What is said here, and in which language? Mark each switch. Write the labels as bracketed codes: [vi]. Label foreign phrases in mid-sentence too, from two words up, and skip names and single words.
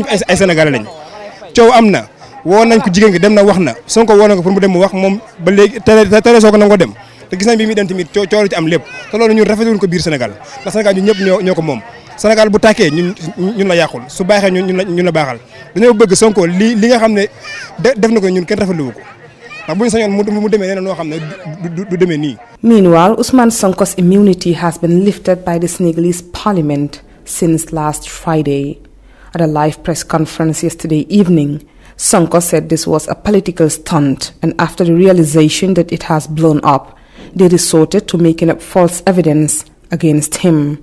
[wo] ay Sénégalais lañ coow am na woo nañ ko jigéen gi dem na wax na Sonko woo na ko pour mu dem mu wax moom ba léegi tere soo ko nangoo dem te gis nañ bi muy dem tamit coow la ci am lépp te loolu ñun rafetluñ ko biir Sénégal ndax Sénégal ñun ñëpp ñoo ko moom Sénégal bu tàkkee ñun la yàqul su baaxee ñun la baaxal dañoo bëgg Sonko li nga xam ne def na ko ñun kenn rafetlu ko ndax bu ñu sañoon mu demee nee noo xam ne du demee nii. [en] Meanwhile, Ousmane Sonko's immunity has been lifted by the Senegalese parliament since last Friday. At a live press conference yesterday evening, Sonko said this was a political stunt, and after the realization that it has blown up, they resorted to making up false evidence against him.